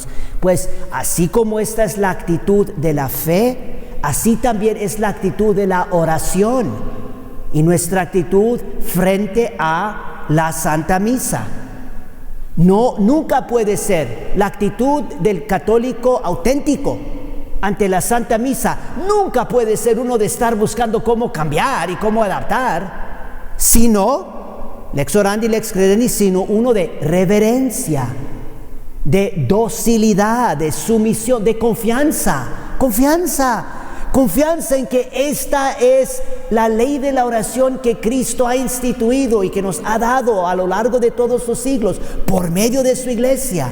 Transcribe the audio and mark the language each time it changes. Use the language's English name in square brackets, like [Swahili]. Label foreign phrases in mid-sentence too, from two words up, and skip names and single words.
[Spanish] Pues así como esta es la actitud de la fe, así también es la actitud de la oración y nuestra actitud frente a la Santa Misa. No, nunca puede ser la actitud del católico auténtico ante la Santa Misa. Nunca puede ser uno de estar buscando cómo cambiar y cómo adaptar, sino [Latin] lex orandi, lex credendi, [Spanish] sino uno de reverencia, de docilidad, de sumisión, de confianza en que esta es la ley de la oración que Cristo ha instituido y que nos ha dado a lo largo de todos los siglos por medio de su iglesia.